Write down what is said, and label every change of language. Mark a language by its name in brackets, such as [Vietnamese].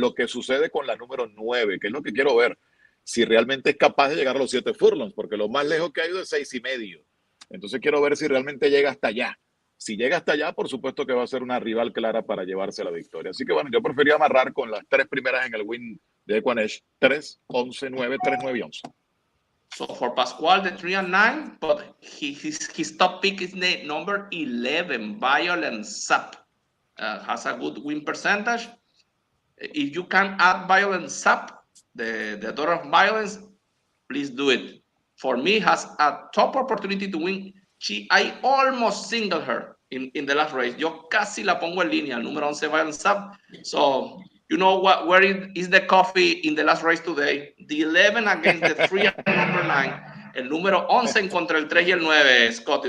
[Spanish] Lo que sucede con la número 9, que es lo que quiero ver, si realmente es capaz de llegar a los 7 furlongs, porque lo más lejos que ha ido es 6,5. Entonces quiero ver si realmente llega hasta allá. Si llega hasta allá, por supuesto que va a ser una rival clara para llevarse la victoria. Así que bueno, yo prefería amarrar con las 3 primeras en el win de EquinEdge: 3, 11, 9, 3, 9 y 11. [English] So for Pascual, the 3 and 9, but his top pick is the number 11, Violent Sap. Has a good win percentage. If you can add Violent Sap, the daughter of violence, please do it. For me, has a top opportunity to win. I almost singled her in the last race. [Spanish] Yo casi la pongo en línea, el número 11, Violent Sap. [English] So you know where is the coffee in the last race today? The 11 against the 3 and number 9. [Spanish] El número 11 en contra el 3 y el 9, Scotty.